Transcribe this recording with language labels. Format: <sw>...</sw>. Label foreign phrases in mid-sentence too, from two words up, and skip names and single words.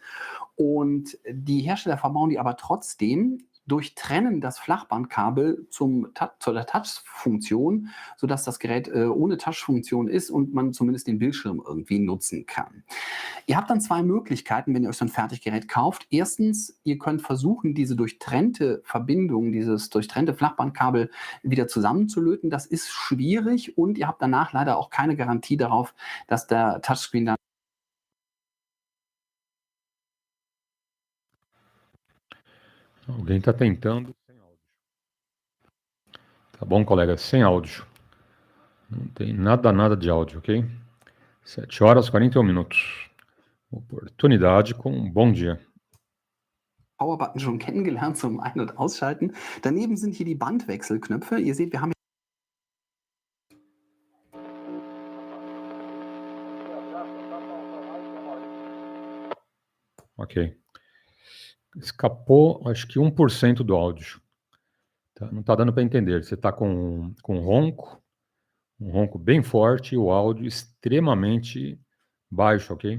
<de>Und die Hersteller verbauen die aber trotzdem, durchtrennen das Flachbandkabel zur Touch-Funktion, sodass das Gerät ohne Touch-Funktion ist und man zumindest den Bildschirm irgendwie nutzen kann. Ihr habt dann 2 Möglichkeiten, wenn ihr euch so ein Fertiggerät kauft. Erstens, ihr könnt versuchen, diese durchtrennte Verbindung, dieses durchtrennte Flachbandkabel wieder zusammenzulöten. Das ist schwierig und ihr habt danach leider auch keine Garantie darauf, dass der Touchscreen dann</de> <pt>Alguém está tentando sem áudio. Tá bom, colega? Sem áudio. Não tem nada de áudio, ok? 7 horas e 41 minutos. Oportunidade com um bom dia.</pt> <de>Power-Button schon kennengelernt zum Ein- und Ausschalten. Daneben sind hier die Bandwechselknöpfe. Ihr seht, wir haben</de> <pt>Ok. Escapou, acho que 1% do áudio. Tá? Não está dando para entender. Você está com um ronco bem forte e o áudio extremamente baixo, ok?</pt>